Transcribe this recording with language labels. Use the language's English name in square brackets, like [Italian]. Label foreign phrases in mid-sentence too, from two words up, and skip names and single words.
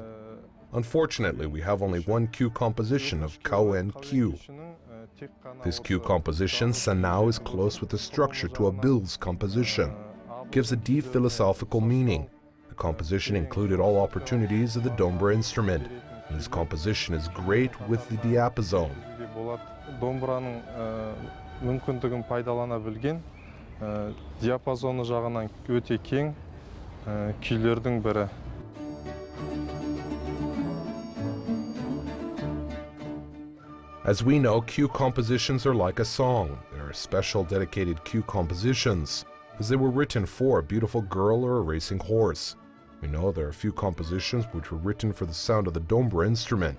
[English] Unfortunately, we have only one cue composition of Kawen cue. This cue composition, Sanao, is close with the structure to Abil's composition. It gives a deep philosophical meaning. The composition included all opportunities of the dombra instrument. And this composition is great with the diapason. [Kazakh] Домбраның мүмкіндігін пайдалана білген, диапазоны жағынан өте кең күйлердің бірі. [English] As we know, cue compositions are like a song. There are special dedicated cue compositions, as they were written for a beautiful girl or a racing horse. We know there are a few compositions which were written for the sound of the dombra instrument.